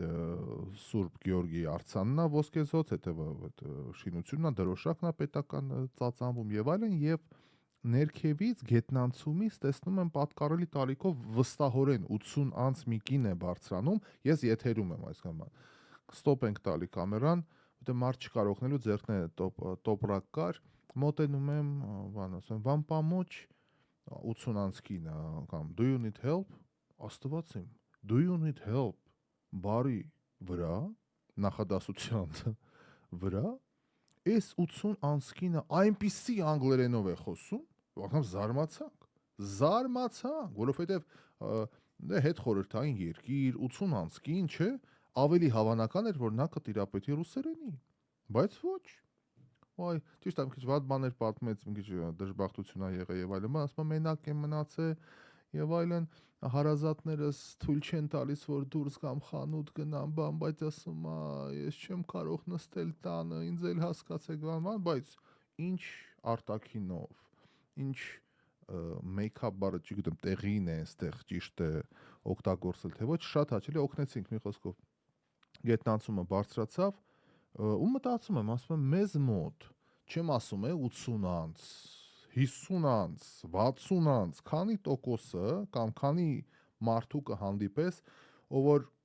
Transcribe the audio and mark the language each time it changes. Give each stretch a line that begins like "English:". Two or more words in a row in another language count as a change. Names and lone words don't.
Armenian: Սուրբ Գեորգի արձանն է ոսկեզոծ, հետո այդ շինությունն է, դրոշակն է պետական ծածանվում եւ այլն, եւ ներքևից գետնանցումից տեսնում եմ պատկառելի տարիքով վստահորեն 80 անց մի կին է բարձրանում, ես եթերում եմ այսքան ստոպ ենք տալի կամերան, որտեղ մարդ չկարողնելու ձեռքն է տոպրակ կար, մոտենում եմ, բան ասում,
Russian: «Вам помочь?»
Armenian: 80 անց կինը կամ
English: «Do you need help?»
Armenian: Աստված իմ,
English: «Do you need help?»
Armenian: Բարի վրա, նախադասության վրա, այս 80 անցքինը այնպիսի անգլերենով է խոսում, անգամ զարմացանք, որովհետև դե հետ խորհրդային երկիր, 80 անցքին, չէ, ավելի հավանական էր, որ նա կտիրապետի ռուսերենի, բայց ոչ, այ, ճիշտ է, մի քիչ վատ բաներ պատմեց, մի քիչ դժբախտություն ա եղել եւ այլն, ասում եմ մենակ եմ մնացել եւ այլն, հարազատներս թույլ չեն տալիս, որ դուրս գամ խանութ գնամ, բան, բայց ասում ա, ես չեմ կարող նստել տանը, ինձ էլ հասկացեք, բան, բայց ինչ արտաքինով, ինչ make-up բառը, չգիտեմ, տեղին է, այստեղ ճիշտ է օգտագործել, թե ոչ, շատ հաճելի օգնեցինք մի խոսքով։ Գետնանցումը բարձրացավ, ու մտածում եմ, ասում եմ, մեզ մոտ, չեմ ասում 80 անց, 50 անց, 60 անց, քանի տոկոսը կամ քանի մարդու կհանդիպես, ով որ